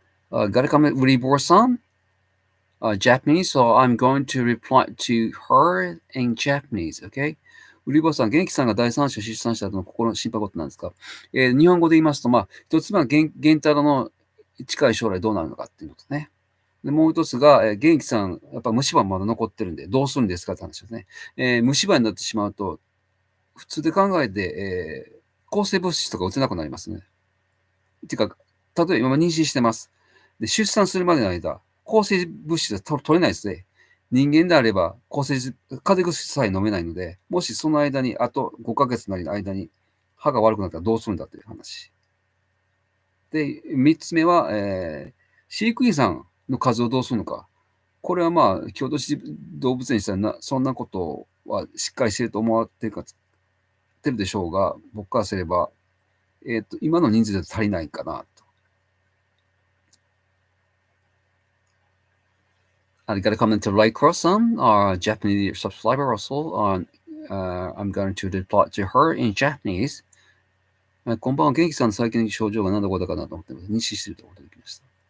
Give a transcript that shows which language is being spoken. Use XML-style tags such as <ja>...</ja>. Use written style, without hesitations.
<en>Got a comment, Uribor-san? Japanese, so I'm going to reply to her in Japanese, okay?</en> <ja>ウリボさん、元気さんが第三者出産した後の心の心配事なんですか、日本語で言いますと、まあ、一つ目は源太郎の近い将来どうなるのかっていうのとね。でもう一つが、元気さん、やっぱ虫歯まだ残ってるんで、どうするんですかって話ですね。虫歯になってしまうと、普通で考えて、抗生物質とか打てなくなりますね。っていうか、例えば今妊娠してます。で、出産するまでの間、抗生物質は取れないですね。人間であれば、風邪薬さえ飲めないので、もしその間に、あと5ヶ月なりの間に歯が悪くなったらどうするんだという話。で、3つ目は、飼育員さんの数をどうするのか。これはまあ、京都市動物園にしたらそんなことはしっかりしてると思われてるでしょうが、僕からすれば、今の人数で足りないかなと。</ja> <en>I got a comment to Ray Cross-san, our Japanese subscriber also. I'm going to reply to her in Japanese.</en> <ja>こんばんは、元気さんの最近の症状が何のことかなと思ってます。認識してると思ってきました。</ja>